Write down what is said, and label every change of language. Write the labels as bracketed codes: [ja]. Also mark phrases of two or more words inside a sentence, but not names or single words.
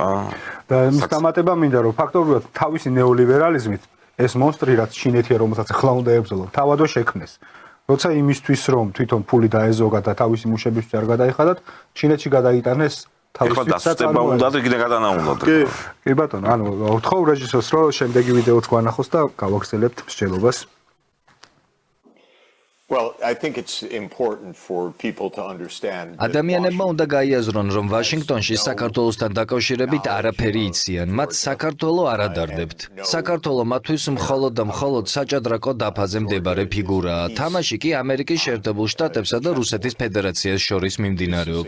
[ka] და იმის დამატება მინდა რომ ფაქტობრივად თავისი ნეოლიბერალიზმით ეს მონსტრი რაც ჩინეთია, რომელსაც ახლა უნდა ებრძოლო, თავადო შექმნეს. როცა იმისთვის რომ თვითონ ფული დაეზოგა და თავისი მუშებისთვის არ გადაიხადათ, ჩინეთში გადაიტანეს ეხლა დასუსტება უნდა და კიდე გადანა უნდა. კი ბატონო, ანუ ვთხოვ რეჟისორს, რომ შემდეგი ვიდეოც გვანახოს და გავაგრძელებთ მსჯელობას. [en] Well, I think it's important for people to understand. [ka] ადამიანებმა უნდა გაიაზრონ, რომ ვაშინგტონში საქართველოსთან დაკავშირებით არაფერი იციან. მათ საქართველო არ ადარდებთ. საქართველო მათთვის მხოლოდ და მხოლოდ საჭადრაკო დაფაზე მდებარე ფიგურაა. თამაში კი ამერიკის შეერთებულ შტატებსა და რუსეთის ფედერაციას შორის მიმდინარეობს.